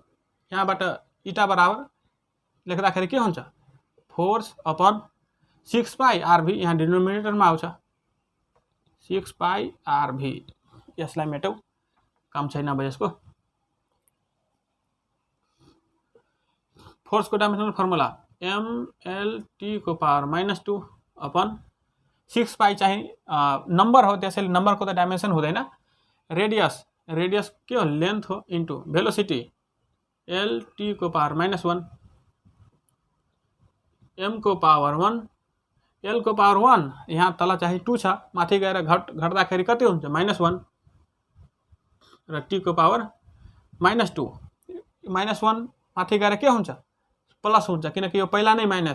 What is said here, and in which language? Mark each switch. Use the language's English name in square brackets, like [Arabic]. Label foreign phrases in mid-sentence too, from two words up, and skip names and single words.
[Nepali] यहाँबाट इटा बराबर लेख्दाखेरि के हुन्छ [English] force upon 6 pi RV [Nepali] यहाँ डिनोमिनेटरमा आउँछ [English] 6 pi RV. [Nepali] यसलाई मेटौ काम छैन अब यसको। फोर्स को [English] dimensional formula [Nepali] MLT को पावर -2 [English] upon 6 pi [Nepali] चाहिँ नम्बर हो त्यसैले नम्बरको त डाइमेन्सन हुँदैन। रेडियस के हो लेन्थ हो [English] into velocity [Nepali] LT को पावर -1 M को पावर 1 L को पावर 1 यहाँ तल चाहिँ 2 छ माथि गएर घट्दाखेरि कति हुन्छ -1 र T को पावर -2 -1 माथि गएर के हुन्छ प्लस हुन्छ किनकि यो पहिला नै माइनस छ।